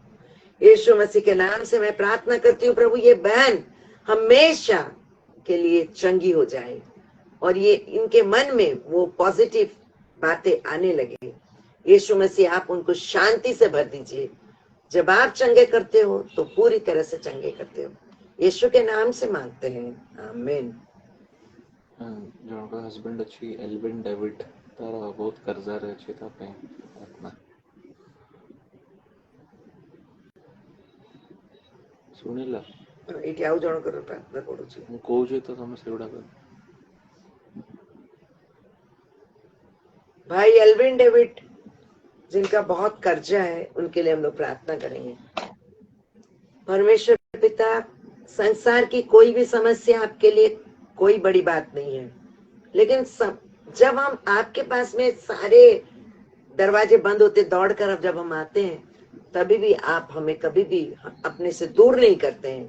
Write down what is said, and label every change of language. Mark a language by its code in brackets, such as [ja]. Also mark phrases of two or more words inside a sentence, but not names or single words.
[hi] यीशु मसीह के नाम से मैं प्रार्थना करती हूँ प्रभु, ये बहन हमेशा के लिए चंगी हो जाए और ये इनके मन में वो पॉजिटिव बातें आने लगे। यीशु मसीह आप उनको शांति से भर दीजिए। जब आप चंगे करते हो तो पूरी तरह से चंगे करते हो। यीशु के नाम से मांगते हैं, आमीन। [or] ଜଣଙ୍କ ହଜବେଣ୍ଡ ଅଛି ଏଲଭିନ୍ ଡେଭିଡ୍, ତାର ବହୁତ कर्जा ଅଛି, ତା ପାଇଁ ପ୍ରାର୍ଥନା। ଶୁଣିଲ? ଏଇଠି ଆଉ ଜଣଙ୍କର ପ୍ରାର୍ଥନା କରୁଛି। ମୁଁ କହୁଛି ତ ତମେ ସେଗୁଡାକ। [hi] भाई एल्विन डेविड जिनका बहुत कर्जा है, उनके लिए हम लोग प्रार्थना करेंगे। परमेश्वर पिता, संसार की कोई भी समस्या आपके लिए कोई बड़ी बात नहीं है, लेकिन जब हम आपके पास में सारे दरवाजे बंद होते दौड़ कर, अब जब हम आते हैं तभी भी आप हमें कभी भी अपने से दूर नहीं करते हैं।